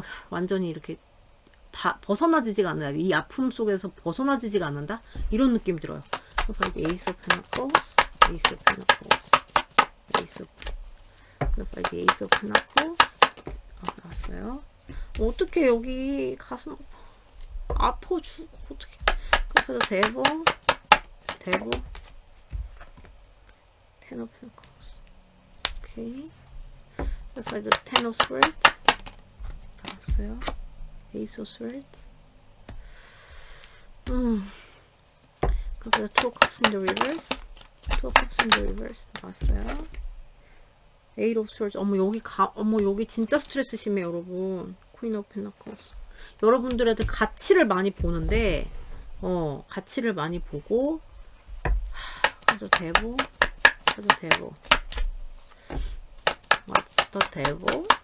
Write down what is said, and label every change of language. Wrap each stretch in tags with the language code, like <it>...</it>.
<ko>완전히 이렇게 벗어나지지가 않는다. 이 아픔 속에서 벗어나지지가 않는다. 이런 느낌이 들어요. Ace of Pentacles, Ace of Pentacles, Ace of Ace of Pentacles. 나왔어요. 어떻게 여기 가슴 아파 죽어 어떻게? 그래서 데보, Ten of Pentacles. 오케이. 그래서 이제 Ten of Swords 나왔어요.</ko> <en>Ace of Swords. 그래서 Two of Cups in the Reverse. Two of Cups in the Reverse 나왔어요. Eight of Swords.</en> <ko>어머 여기 진짜 스트레스 심해 여러분.</ko> <en>Queen of Pentacles.</en> <ko>여러분들한테 가치를 많이 보는데 가치를 많이 보고 그래서 데보.</ko> <en>What's the devil?</en>